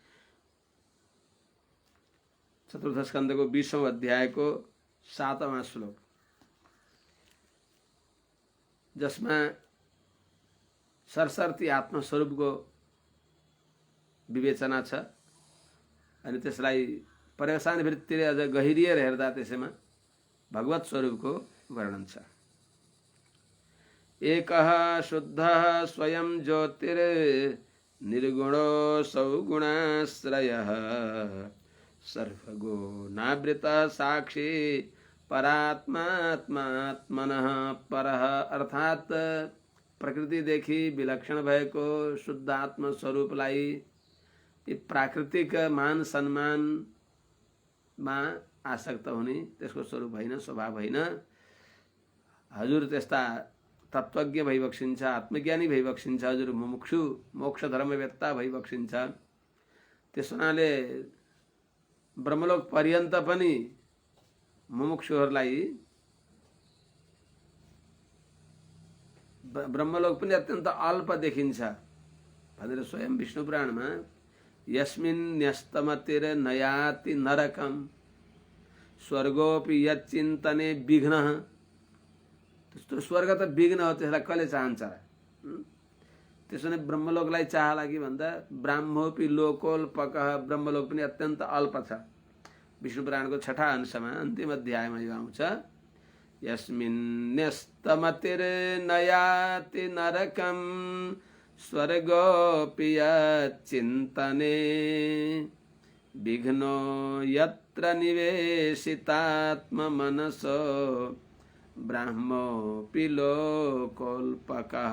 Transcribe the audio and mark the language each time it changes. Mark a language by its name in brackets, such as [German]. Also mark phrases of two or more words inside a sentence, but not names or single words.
[Nepali] चतुर्थ स्कन्धको 20औं अध्यायको 7वां श्लोक, जसमा सरसर्ती आत्मस्वरूपको विवेचना छ अनि त्यसलाई पर्यवसान वृत्तिले अझ गहिरिएर हेर्दा त्यसैमा भगवत स्वरूपको वर्णन छ। [Sanskrit] एकः शुद्धः स्वयं ज्योतिर् निर्गुणो सौगुणाश्रयः सर्वगुणावृत साक्षी परात्मात्मात्मनः परः [Nepali] अर्थात प्रकृतिदेखि विलक्षण भएको शुद्ध आत्म स्वरूपलाई यी प्राकृतिक मान सम्मानमा आसक्त हुने त्यसको स्वरूप होइन, स्वभाव होइन। हजुर त्यस्ता तत्त्वज्ञ भइबक्सिन्छ, आत्मज्ञानी भइबक्सिन्छ, हजुर मुमुक्षु मोक्ष धर्मवेत्ता भइबक्सिन्छ। त्यस हुनाले ब्रह्मलोक पर्यन्त पनि मुमुक्षुहरूलाई ब्रह्मलोक पनि अत्यन्त अल्प देखिन्छ भनेर स्वयं विष्णु पुराणमा [Sanskrit] यस्मिन् न्यस्तमतिर नयाति नरकम स्वर्गोपि यच्चिन्तने विघ्नः। [Nepali] त्यस्तो स्वर्ग त विघ्न हो, त्यसलाई कसले चाहन्छ? त्यसो भने ब्रह्मलोकलाई चाहला कि भन्दा [Sanskrit] ब्राह्मोपि लोकोल्पकः, [Nepali] ब्रह्मलोक पनि अत्यन्त अल्प छ। विष्णु पुराणको 6ठा अंशमा अन्तिम अध्यायमा यो आउँछ, [Sanskrit] यस्मिन्न्यस्तमतिर्नयाति नरकं स्वर्गोऽपि यच्चिन्तने विघ्नो यत्र निवेशितात्ममनसो ब्राह्मोऽपि लोकोल्पकः।